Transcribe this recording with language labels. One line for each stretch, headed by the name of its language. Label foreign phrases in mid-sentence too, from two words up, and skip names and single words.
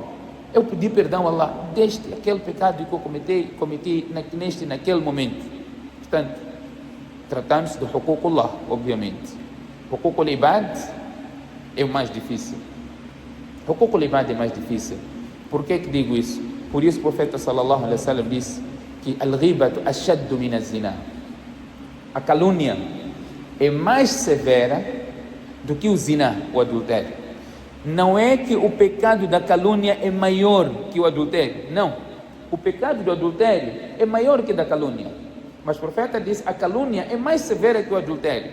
Portuguese: Eu pedi perdão a Allah deste, aquele pecado que eu cometi naquele momento. Portanto, tratando-se do huququllah, obviamente.
Arabic: حقوق العباد
Portuguese: é o mais difícil.
Arabic: حقوق العباد
Portuguese: é mais difícil. Por que digo isso? Por isso o profeta
Arabic: صلى الله عليه وسلم
Portuguese: disse que
Arabic: الغيبة أشد من الزنا.
Portuguese: A calúnia é mais severa do que o zina, o adultério. Não é que o pecado da calúnia é maior que o adultério. Não. O pecado do adultério é maior que o da calúnia. Mas o profeta diz que a calúnia é mais severa que o adultério.